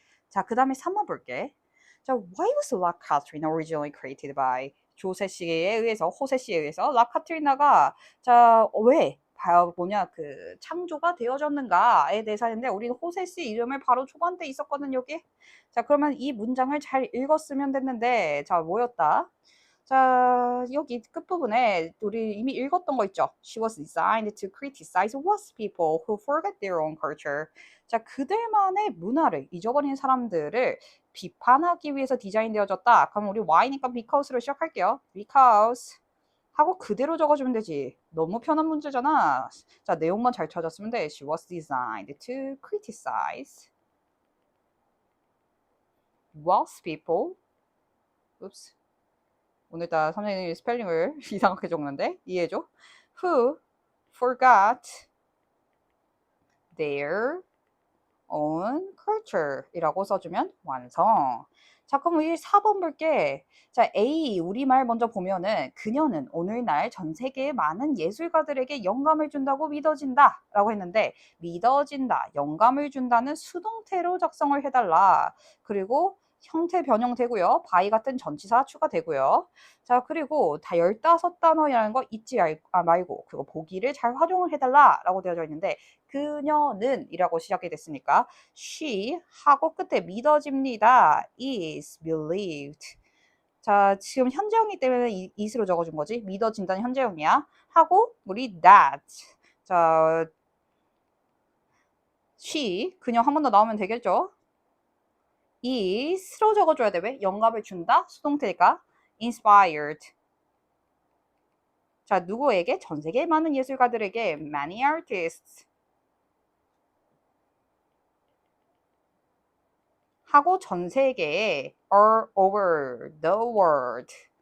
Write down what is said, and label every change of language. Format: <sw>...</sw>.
<ko>자, 그 다음에 3번 볼게. 자,</ko> <en>why was La Catrina originally created by</en> <ko>조세 씨에 의해서, 호세 씨에 의해서 라카트리나가 자, 왜 뭐냐 그 창조가 되어졌는가에 대해서 하는데 우리는 호세 씨 이름을 바로 초반때 있었거든 여기. 자, 그러면 이 문장을 잘 읽었으면 됐는데 자, 뭐였다? 자, 여기 끝부분에 우리 이미 읽었던 거 있죠?</ko> <en>She was designed to criticize worse people who forget their own culture.</en> <ko>자, 그들만의 문화를 잊어버린 사람들을 비판하기 위해서 디자인되어졌다. 그럼 우리 why니까 because로 시작할게요. because 하고 그대로 적어주면 되지. 너무 편한 문제잖아. 자, 내용만 잘 찾았으면 돼.</ko> <en>She was designed to criticize worse people. Oops.</en> <ko>오늘따라 선생님이 스펠링을 이상하게 적는데 이해해줘.</ko> <en>Who forgot their own culture</en> <ko>이라고 써주면 완성. 자, 그럼 우리 4번 볼게. 자, A 우리말 먼저 보면은 그녀는 오늘날 전 세계의 많은 예술가들에게 영감을 준다고 믿어진다 라고 했는데 믿어진다, 영감을 준다는 수동태로 작성을 해달라. 그리고 형태 변형되고요. by 같은 전치사 추가되고요. 자, 그리고 다 15단어라는 거 잊지 말고 그거 보기를 잘 활용을 해달라 라고 되어져 있는데 그녀는 이라고 시작이 됐으니까 she 하고 끝에 믿어집니다.</ko> <en>is believed.</en> <ko>자, 지금 현재형이기 때문에 is로 적어준 거지. 믿어진다는 현재형이야. 하고 우리 that. 자, she 그녀 한 번 더 나오면 되겠죠. is로 적어줘야 돼. 왜? 영감을 준다. 수동태니까 inspired. 자, 누구에게? 전 세계 많은 예술가들에게</ko> <en>many artists.</en> <ko>하고 전 세계에</ko> <en>all over the world.</en>